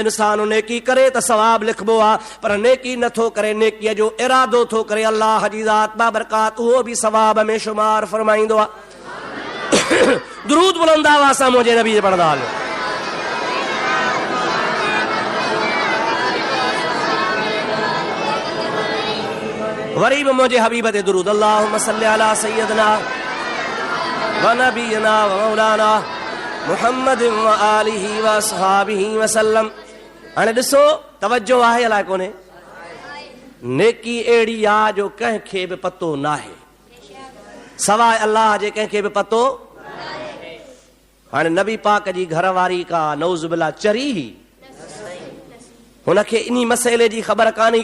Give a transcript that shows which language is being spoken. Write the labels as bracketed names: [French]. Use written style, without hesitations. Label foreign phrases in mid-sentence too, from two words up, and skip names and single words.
[Sindhi] इंसान नेकी करे त सवाब लिखबो आहे, पर नेकी नथो करे, नेकीअ जो इरादो थो करे, अल्लाह जी ज़ात बाबरकात उहो बि सवाब में शुमार फरमाईंदो आहे। दुरूद बुलंद आवाज़ सां मुंहिंजे नबी जे पढ़ंदा हलो। वरी बि मुंहिंजे हबीब ते दुरूद, [Arabic] اللهم صل على سيدنا ونبينا ومولانا محمد وآله وأصحابه وسلم. [Sindhi] हाणे ॾिसो, तवज्जो आहे अलाए कोन्हे? नेकी अहिड़ी आहे जो कंहिंखे बि पतो नाहे, सवाइ अल्लाह जे कंहिंखे बि पतो। हाणे नबी पाक जी घरवारी का [Arabic] نعوذ بالله [Sindhi] चरी ही हुनखे इन मसइले जी ख़बर कान्हे।